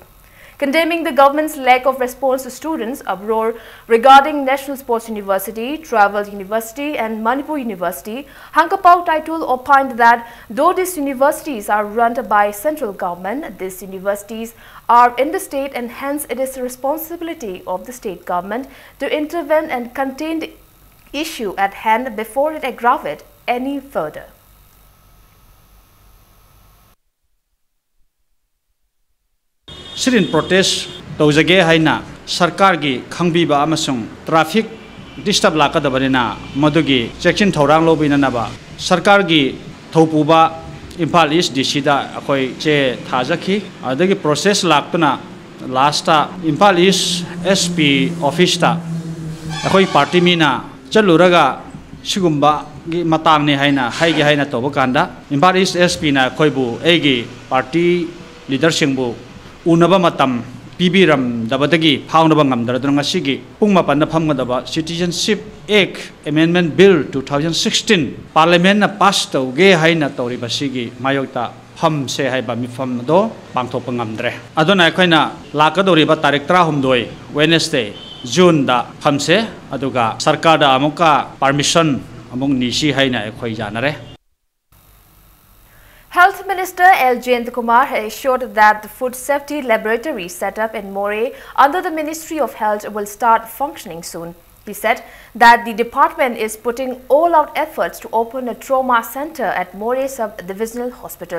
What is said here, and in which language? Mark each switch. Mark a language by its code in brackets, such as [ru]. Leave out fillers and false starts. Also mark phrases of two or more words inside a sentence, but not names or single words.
[en] Condemning the government's lack of response to students' uproar regarding National Sports University, Travel University and Manipur University, Hankapao Taitul opined that though these universities are run by central government, these universities are in the state and hence it is the responsibility of the state government to intervene and contain the issue at hand before it aggravates any further. [mni] Sirin protest tawjage haina sarkar gi khangbiba amasung [en] traffic disturb [mni] lakadabarina madugi section thorang lobinanaba sarkar gi thopuba Imphal East DC da akoi che thajaki adagi process laktuna last ta Imphal East SP office ta akoi party mina chaluraga sigumba gi matang ni haina haigi haina toba kanda Imphal East SP na koibu egi party leader singbu unaba matam pibiram dabadagi phaunaba ngamdaradra sigi pungma panna phamgadaba Citizenship Act Amendment Bill 2016 Parliament na pass tawge haina tawriba sigi mayokta pham se haiba mifam do pangthokpa ngamdre adona khoina lakadoriba tarik 13 Wednesday June da phamse aduga sarkar da amuka permission among nisi haina khoi janare. [en] Health Minister L. Jayant Kumar has assured that the food safety laboratory set up in Moreh under the Ministry of Health will start functioning soon. He said that the department is putting all-out efforts to open a trauma center at Moreh Sub-Divisional Hospital.